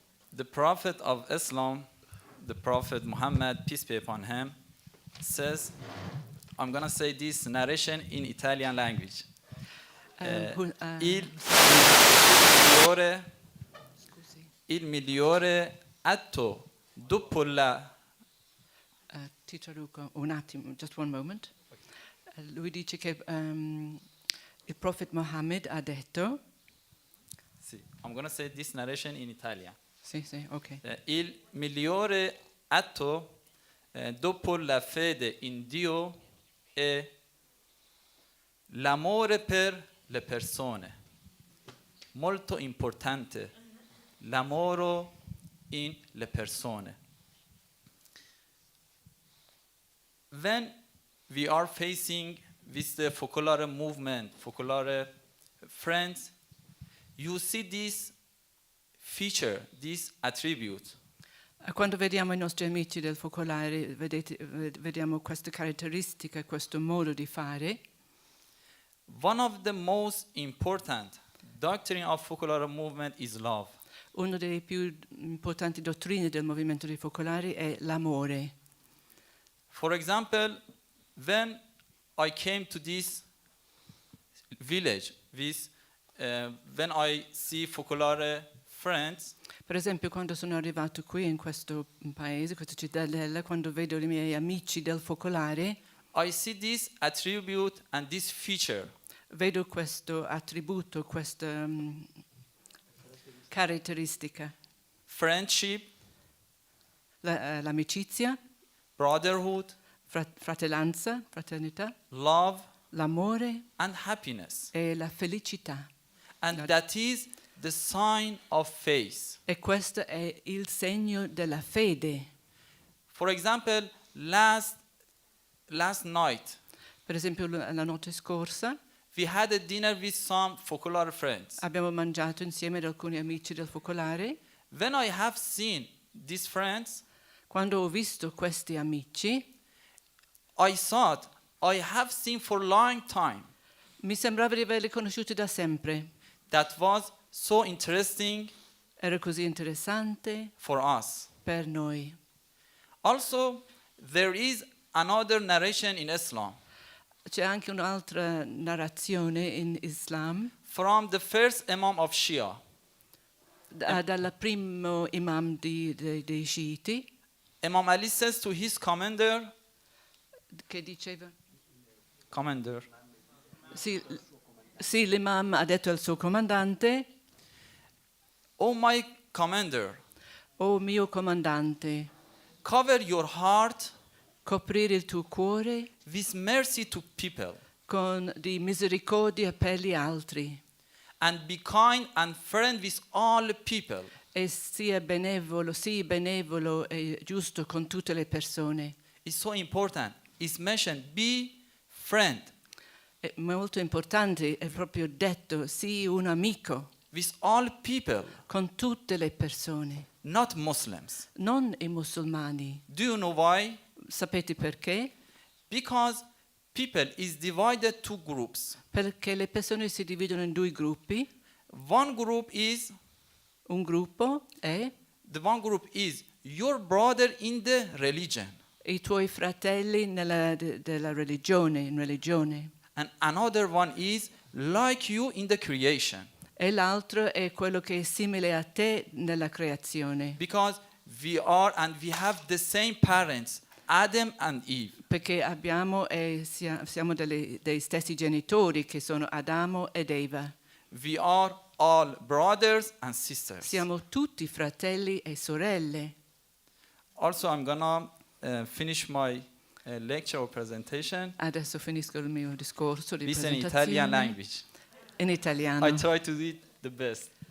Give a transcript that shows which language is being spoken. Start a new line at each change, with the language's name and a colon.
English: The Prophet of Islam, the Prophet Muhammad, peace be upon him, says, I'm going to say this narration in Italian language.
Italian: Il migliore atto dopo la... Ti traduco un attimo,
English: just one moment.
Italian: Lui dice che il Prophet Muhammad ha detto...
English: Sì, I'm going to say this narration in Italian.
Italian: Sì, ok. Il migliore atto dopo la fede in Dio è l'amore per le persone. Molto importante, l'amore in le persone.
English: When we are facing with the focolare movement, focolare friends, you see this feature, this attribute.
Italian: Quando vediamo i nostri amici del focolare, vediamo questa caratteristica, questo modo di fare.
English: One of the most important doctrine of focolare movement is love.
Italian: Una delle più importanti dottrine del movimento dei focolari è l'amore.
English: For example, when I came to this village, when I see focolare friends,
Italian: per esempio, quando sono arrivato qui in questo paese, questa cittadella, quando vedo i miei amici del focolare,
English: I see this attribute and this feature.
Italian: Vedo questo attributo, questa caratteristica.
English: Friendship,
Italian: l'amicizia,
English: brotherhood,
Italian: fratellanza, fraternità,
English: love,
Italian: l'amore
English: and happiness.
Italian: e la felicità.
English: And that is the sign of faith.
Italian: E questo è il segno della fede.
English: For example, last night,
Italian: per esempio la notte scorsa,
English: we had a dinner with some focolare friends.
Italian: abbiamo mangiato insieme ad alcuni amici del focolare.
English: When I have seen these friends,
Italian: quando ho visto questi amici,
English: I thought I have seen for a long time.
Italian: Mi sembrava di averli conosciuti da sempre.
English: That was so interesting.
Italian: Era così interessante
English: for us.
Italian: Per noi.
English: Also, there is another narration in Islam.
Italian: C'è anche un'altra narrazione in Islam.
English: From the first Imam of Shia.
Italian: Dal primo imam dei sciiti.
English: Imam Ali says to his commander.
Italian: Che diceva?
English: Commander.
Italian: Sì, l'imam ha detto al suo comandante.
English: Oh my commander.
Italian: Oh mio comandante.
English: Cover your heart.
Italian: Coprire il tuo cuore.
English: With mercy to people.
Italian: Con di misericordia per gli altri.
English: And be kind and friend with all people.
Italian: E sia benevolo e giusto con tutte le persone.
English: It's so important. It's mentioned, be friend.
Italian: È molto importante, è proprio detto, sii un amico
English: with all people,
Italian: con tutte le persone,
English: not Muslims.
Italian: non i musulmani.
English: Do you know why?
Italian: Sapete perché?
English: Because people is divided to groups.
Italian: Perché le persone si dividono in due gruppi.
English: One group is
Italian: Un gruppo è
English: the one group is your brother in the religion,
Italian: i tuoi fratelli della religione, in religione.
English: and another one is like you in the creation.
Italian: E l'altro è quello che è simile a te nella creazione.
English: Because we are and we have the same parents, Adam and Eve.
Italian: Perché abbiamo e siamo dei stessi genitori che sono Adamo ed Eva.
English: We are all brothers and sisters.
Italian: Siamo tutti fratelli e sorelle.
English: Also, I'm gonna finish my lecture or presentation
Italian: Adesso finisco il mio discorso di
English: with an Italian
Italian: presentazione
English: language.
Italian: in italiano.
English: I try to do it the best.